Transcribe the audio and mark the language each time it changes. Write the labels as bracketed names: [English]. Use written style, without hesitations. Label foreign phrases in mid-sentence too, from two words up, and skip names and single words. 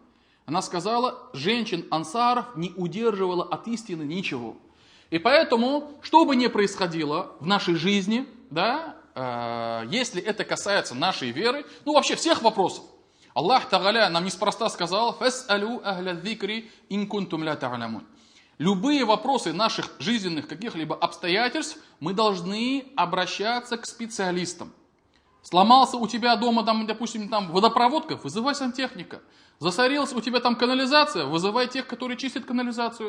[Russian] Она сказала: женщин ансаров не удерживала от истины ничего. И поэтому, что бы ни происходило в нашей жизни, да, если это касается нашей веры, ну вообще всех вопросов, [Arabic] الله تعالى [Russian] нам неспроста сказал: [Arabic] «فاسألوا أهل الذكر إن كنتم لا تعلمون». [Russian] Любые вопросы наших жизненных каких-либо обстоятельств мы должны обращаться к специалистам. Сломался у тебя дома, там, допустим, там водопроводка, вызывай сантехника. Засорилась у тебя там канализация, вызывай тех, которые чистят канализацию.